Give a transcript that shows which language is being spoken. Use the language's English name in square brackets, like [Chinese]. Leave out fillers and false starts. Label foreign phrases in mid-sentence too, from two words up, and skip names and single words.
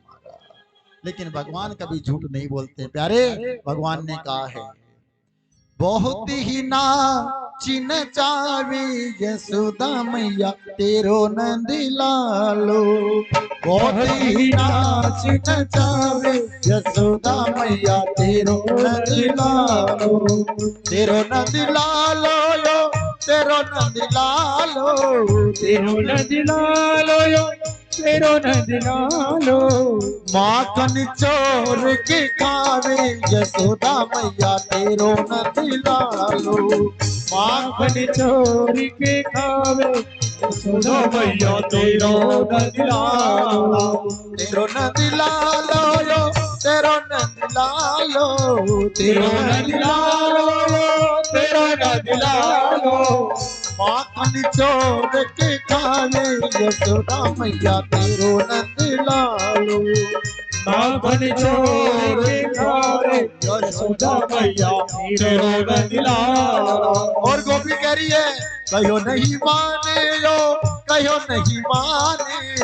[Hindi] लेकिन भगवान कभी झूठ नहीं बोलते प्यारे। भगवान ने कहा है [Braj] बहुत ही नाचिन चावी यशोदा मैया तेरो नंदलालो, बहुत ही नाचिन चावी यशोदा मैया तेरो नंदलालो, तेरो नंदलालो यो तेरो नंदलालो, तेरो नंदलालो यो तेरो नंदलालो, माखन चोर के खावे यशोदा मैया तेरो नंदलालो, माखन चोर के खावे यशोदा मैया तेरो नंदलालो, तेरो नंदलालो यो तेरो नंदलालो, तेरो नंदलालो तेरो नंदलालो, माखन चोर के खावे यशोदा मैया तेरो नंदलालो, माखन चोर के खावे यशोदा मैया तेरो नंदलालो। [Hindi] और गोपी कह रही है [Braj] कहो नहीं माने यो, कहो नहीं माने,